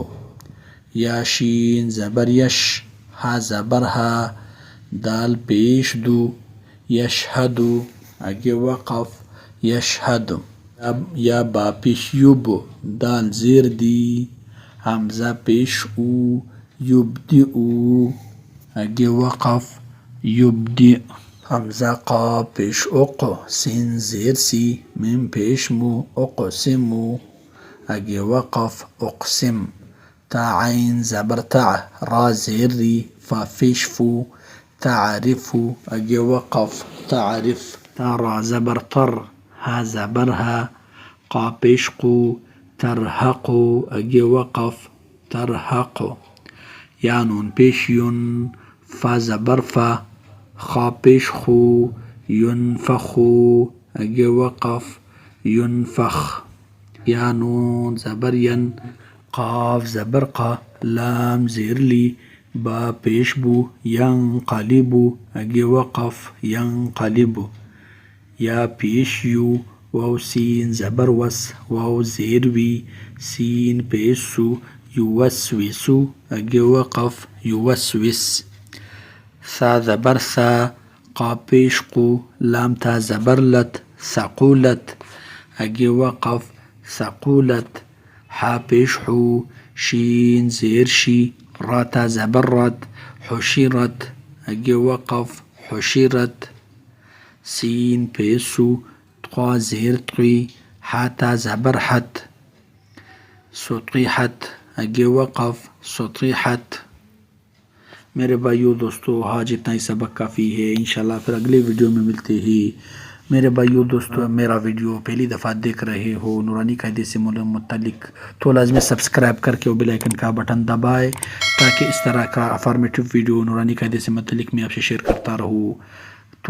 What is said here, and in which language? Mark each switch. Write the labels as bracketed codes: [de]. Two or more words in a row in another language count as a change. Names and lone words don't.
[ur] یا شین زبر یش، ح زبر ها، دال پیش دو، یشهدو اگی وقف یشهدو۔ یا با پیش یب، دال زیر دی، حمزہ پیش او، یبدئو اگی وقف یبدئ۔ حمزہ قاف پیش اق، سین زیر سی، میم پیش مو، اقسمو اگی وقف اقسم۔ تا عین زبر تع، را زیر ری، فا پیش فو، تعرفو اگی وقف تعرف۔ تا را زبر تر، ها زبر ها، قا پیش قو، ترهقو اگی وقف ترهقو۔ یا نون پیش ین، فا زبر فا، خا پیش خو، ینفخو اگی وقف ینفخ۔ یا نون زبر ین، قاف زبر قا، لام زیر لی، با پیش بو، ینقلبو اگی وقف ینقلبو۔ یا پیش یو، واو سین زبر وس، واو زیر وی، سین پیش سو، یوسوسو اگی وقف یوسوس۔ ثا زبر ثا، قاف پیش قو، لام تا زبر لت، ثقولت اگی وقف ثقولت۔ ح پیش حو، شین زیر شی، را تا زبر رت، حشرت اگی وقف حشرت۔ سین پیش سو، طا زیر طی، ح تا زبر حت، سطیحت اگی وقف سطیحت۔ میرے بھائیو دوستو، آج اتنا ہی سبق کافی ہے، انشاءاللہ پھر اگلے ویڈیو میں ملتے ہیں۔ میرے بھائیو دوستو، میرا ویڈیو پہلی دفعہ دیکھ رہے ہو نورانی قاعدے سے متعلق، تو لازمی سبسکرائب کر کے وہ [en] bell icon [ur] کا بٹن دبائے، تاکہ اس طرح کا [en] informative video [ur] نورانی قاعدے سے متعلق میں آپ سے شیئر کرتا رہوں۔